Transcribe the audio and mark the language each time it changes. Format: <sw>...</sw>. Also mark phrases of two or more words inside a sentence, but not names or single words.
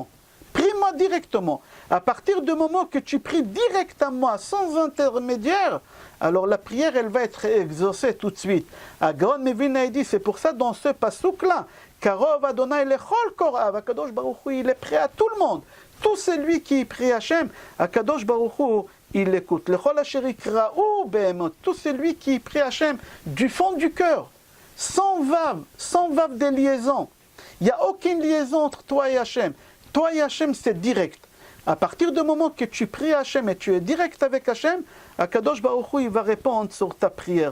<fr>Prie-moi moi directement. À partir du moment que tu pries direct à moi, sans intermédiaire, alors la prière, elle va être exaucée tout de suite. Gaon Mevilna dit, c'est pour ça dans ce pasouk-là,</fr> <he>קרוב אדוני לכל קוראיו, Akadosh Baruch Hu,</he> <fr>il est prêt à tout le monde. Tout celui qui prie Hachem, Akadosh Baruch Hu, il l'écoute.</fr> <he>לכל אשר יקראוהו באמת,</he> <fr>tout celui qui prie Hachem du fond du cœur, sans vav de liaison. Il n'y a aucune liaison entre toi et Hachem. Toi et Hachem, c'est direct. À partir du moment que tu pries Hachem et tu es direct avec Hachem, Akadosh Baruch Hu, il va répondre sur ta prière.</fr>